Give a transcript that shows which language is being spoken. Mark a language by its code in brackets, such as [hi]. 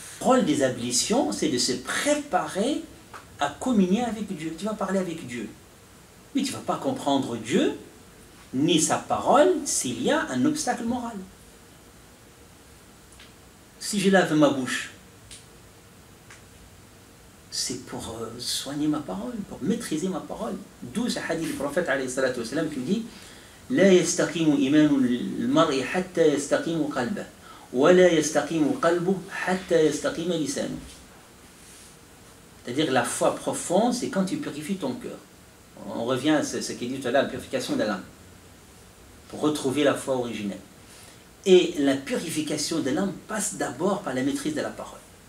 [fr] Le rôle des ablutions, c'est de se préparer à communier avec Dieu. Tu vas parler avec Dieu. Mais tu ne vas pas comprendre Dieu, ni sa parole, s'il y a un obstacle moral. Si je lave ma bouche, c'est pour soigner ma parole, pour maîtriser ma parole. D'où ce hadith du prophète qui dit [ar] لا يستقيم إيمان المرء حتى يستقيم قلبه ولا يستقيم قلبه حتى يستقيم لسانه. [fr] C'est-à-dire la foi profonde, c'est quand tu purifies ton cœur. On revient à ce qu'il dit tout à l'heure, la purification de l'âme, pour retrouver la foi originelle. Et la purification de l'âme passe d'abord par la maîtrise de la parole.